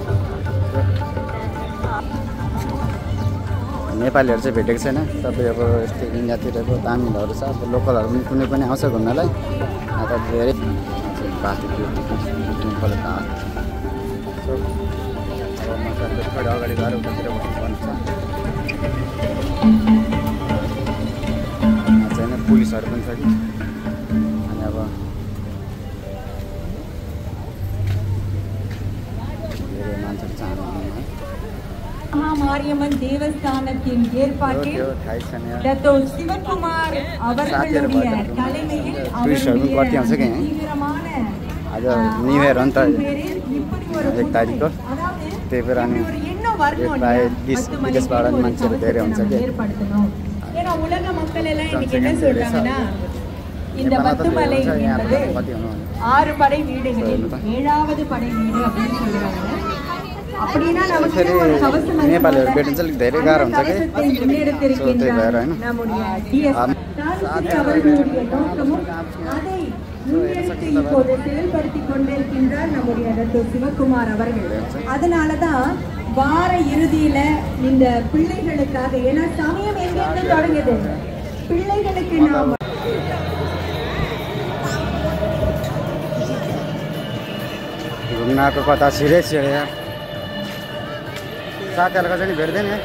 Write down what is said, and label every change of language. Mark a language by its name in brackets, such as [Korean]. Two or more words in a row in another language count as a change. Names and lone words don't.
[Nepali] नेपालीहरू चाहिँ भेटेको छैन तपाईँ अब यस्तो इन्डियातिरको तामिलहरू छ अब लोकलहरू पनि कुनै पनि आउँछ घुम्नलाई त धेरै बाटो टेम्पल सो अब म थोरै अगाडि गएर उतातिर बस्नुपर्ने छ छैन पुलिसहरू पनि छ कि अनि अब धेरै मान्छेहरू चाहनु [Tamil] மாரியம்மன் தேவஸ்தானத்தின் ஏற்பாட்டில் டாக்டர் சிவகுமார் அவர்களுடைய தலைமையில் தீவிரமான [Nepali] आज [English] new year [Nepali] हो नि त 1 तारिकको त्यही भएर अनि प्रायः विदेशबाट मान्छेहरू धेरै हुन्छ कि [Tamil] ஏன்னா உலக மக்கள் எல்லாம் இன்னைக்கு என்ன சொல்றாங்கன்னா இந்த பத்துமலை என்பது 6 படை வீடுகளில் 7வது படை வீடு அப்படின்னு சொல்றாங்க அப்படினா நமக்கு [Nepali] फेरि [Tamil] ஒரு கவசம் வந்து [Nepali] नेपालीहरू भेटिन्छ अलिक धेरै गाह्रो हुन्छ कि सो त्यही भएर होइन [Tamil] நம்முடைய டிஎஸ் அவர்களுடைய நோக்கமும் அதை முன்னெடுத்து இப்போது செயல்படுத்திக் கொண்டிருக்கின்றார் நம்முடைய டாக்டர் சிவகுமார் அவர்கள். அதனாலதான் வார இறுதியில இந்த பிள்ளைகளுக்காக, ஏன்னா சமயம் எங்கிருந்து தொடங்குது, பிள்ளைகளுக்கு நாம் [Nepali] घुम्नको कता छिरै छिरे यार साथीहरूको चाहिँ भेट्दैन